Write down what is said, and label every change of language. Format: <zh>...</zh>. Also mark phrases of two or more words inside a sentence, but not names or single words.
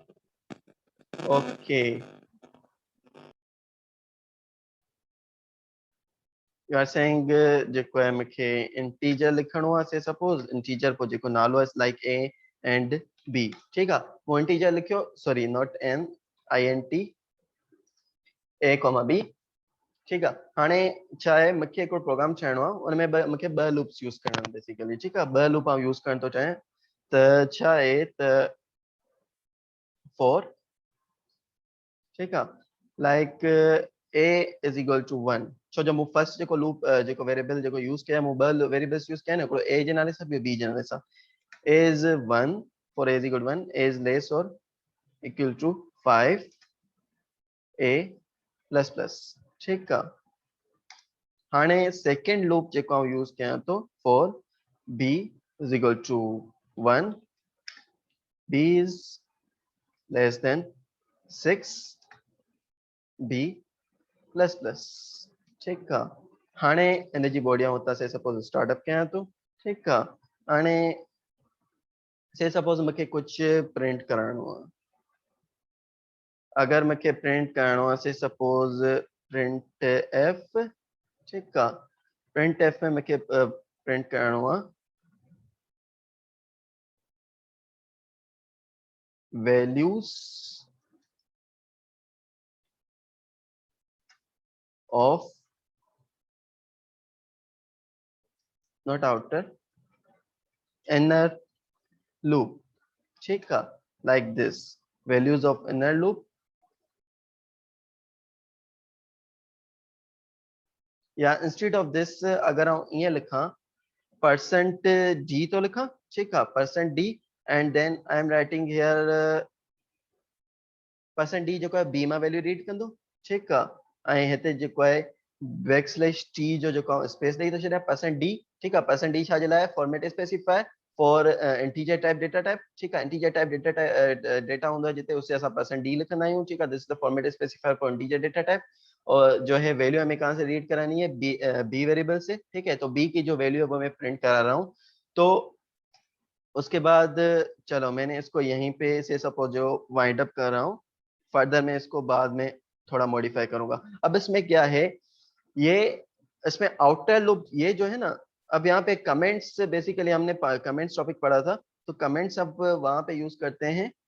<en>okay you are saying</en> <sd>जेको है मूंखे इंटीजर लिखणो आहे</sd> <en>say suppose integer</en> <sd>पोइ जेको नालो आहे</sd> <en>like a and b</en> <sd>ठीकु आहे पोइ इंटीजर लिखियो</sd> <en>sorry not n i n t a comma b</en> <sd>ठीकु आहे हाणे छा आहे मूंखे हिकिड़ो प्रोग्राम ठाहिणो आहे उन में मूंखे ॿ</sd> <en>loops use</en> <sd>करणा आहिनि बेसिकली ठीकु आहे ॿ</sd> <en>loop use</en> <sd>करण थो चाहियां त छा आहे त फोर ठीकु आहे</sd> <en>like a is equal to 1</en> <sd>छो जो मूं फर्स्ट जेको लूप जेको वेरिएबल जेको यूज़ कया मूं ॿ</sd> <en>variables use</en> <sd>कया न हिकिड़ो ए जे नाले सां ॿियो बी जे नाले सां</sd> <en>a is 1 for a is equal to 1 a is less or equal to 5 a plus plus</en> <sd>ठीकु आहे हाणे</sd> <en>second loop</en> <sd>जेको आउं यूज़ कयां थो</sd> <en>for b is equal to 1 b is less than 6 b plus plus</en> <sd>ठीकु आहे हाणे इन जी बॉडी हुतां</sd> <en>say suppose startup</en> <sd>कयां थो ठीकु आहे हाणे</sd> <en>say suppose</en> <sd>मूंखे कुझु प्रिंट कराइणो आहे अगर मूंखे प्रिंट करणो आहे</sd> <en>say suppose print f</en> <sd>ठीकु आहे</sd> <en>print f</en> <sd>में मूंखे प्रिंट करणो आहे वैल्यूज</sd> <en>of not outer inner loop</en> <sd>ठीकु आहे</sd> <en>like this values of inner loop</en> <sd>या</sd> <en>instead of this</en> <sd>अगर आउं ईअं लिखां</sd> <en>percent g</en> <sd>तो लिखां ठीकु आहे</sd> <en>percent d and then i am writing here percent d</en> <sd>जेको आहे बी मां वैल्यू रीड कंदो ठीकु आहे ऐं हिते जेको आहे बैक</sd> <en>slash t</en> <sd>जो जेको स्पेस ॾेई थो छॾियां</sd> <en>percent d</en> <sd>ठीकु आहे</sd> <en>percent d</en> <sd>छा जे लाइ</sd> <en>format specifier for integer type data type</en> <sd>ठीकु आहे</sd> <en>integer type data</en> <sd>हूंदो आहे जिते उसे असां</sd> <en>percent d</en> <sd>लिखंदा आहियूं ठीकु</sd> <hi>आहे</hi> <en>this is the format specifier for integer data type</en> <hi>और जो है वैल्यू हमें कहाँ से रीड करानी है</hi> <en>b variable</en> <hi>से ठीक है तो बी की जो वैल्यू है वो मैं प्रिंट करा रहा हूँ तो उसके बाद चलो मैंने इसको यहीं पे</hi> <en>say suppose</en> <hi>जो</hi> <en>wind up</en> <hi>कर रहा हूँ फर्दर मैं इसको बाद में थोड़ा मॉडिफाई करूंगा अब इसमें क्या है ये इसमें</hi> <en>outer loop</en> <hi>ये जो है ना अब यहाँ पे कमेंट्स बेसिकली हमने</hi> <en>comments topic</en> <hi>पढ़ा था तो कमेंट्स अब वहां पे यूज करते हैं</hi>